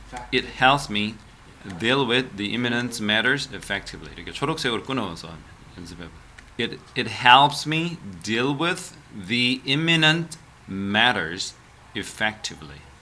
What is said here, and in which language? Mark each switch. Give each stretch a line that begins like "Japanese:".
English: It helps me deal with the imminent matters effectively.
Korean: 이렇게 초록색으로 끊어서 연습해봐.
English: It helps me deal with the imminent matters effectively.